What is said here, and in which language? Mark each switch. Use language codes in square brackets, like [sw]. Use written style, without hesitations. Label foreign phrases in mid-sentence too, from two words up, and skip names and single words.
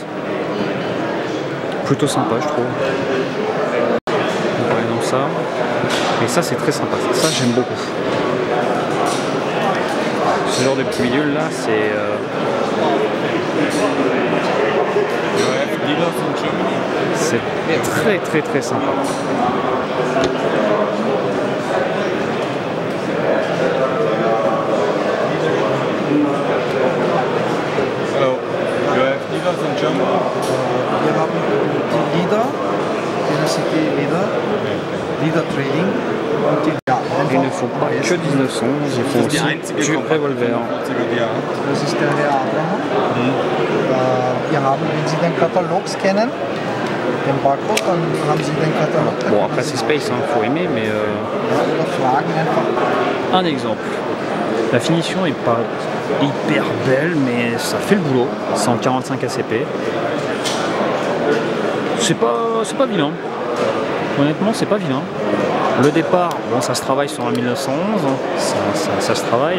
[fr] Plutôt sympa, je trouve. Par exemple ça. Et ça, c'est très sympa. Ça, j'aime beaucoup. Ce genre de petit bidule là, c'est très très très sympa. [en] Hello. You have dealers in Germany? [de] Wir haben die Leader, die City Leader, Leader Trading und die [fr] Il ne faut pas que 1911, il faut aussi du Revolver. [de] Das ist der Herr Abraham. Wir haben, wenn Sie den Katalog scannen, den Barcode, dann haben Sie den Katalog. [fr] Bon, après c'est Space, hein, faut aimer, mais [de] Oder Fragen einfach. [fr] un exemple. La finition est pas hyper belle, mais ça fait le boulot. C'est en 45 ACP. C'est pas vilain. Honnêtement, c'est pas vilain. Le départ, bon, ça se travaille sur un 1911, ça se travaille.